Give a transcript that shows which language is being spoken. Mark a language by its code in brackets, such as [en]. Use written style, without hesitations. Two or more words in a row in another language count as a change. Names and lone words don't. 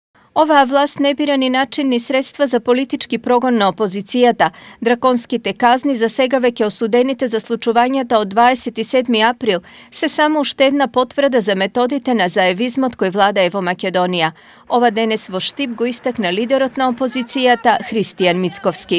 [mk] Ова власт не бира ни начин ни средства за политички прогон на опозицијата. Драконските казни за сега веќе осудените за случувањата од 27. април се само уште една потврда за методите на заевизмот кој владае во Македонија. Ова денес во Штип го истакна лидерот на опозицијата Христијан Мицковски.